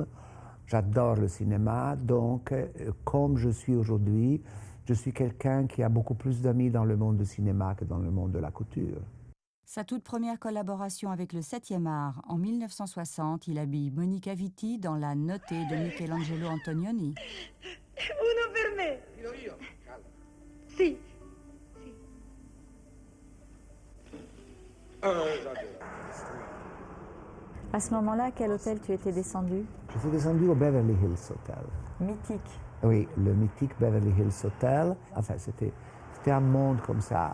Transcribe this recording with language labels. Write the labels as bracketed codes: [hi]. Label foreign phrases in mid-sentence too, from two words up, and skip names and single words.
[fr] J'adore le cinéma, donc comme je suis aujourd'hui, je suis quelqu'un qui a beaucoup plus d'amis dans le monde du cinéma que dans le monde de la couture. Sa toute première collaboration avec le 7e art, en 1960, il habille Monica Vitti dans La Notée de Michelangelo Antonioni. [it] Uno per me. Io, calma. Sì. [fr] À ce moment-là, à quel hôtel tu étais descendu? Je suis descendu au Beverly Hills Hotel. Mythique. Oui, le mythique Beverly Hills Hotel. Enfin, c'était un monde comme ça.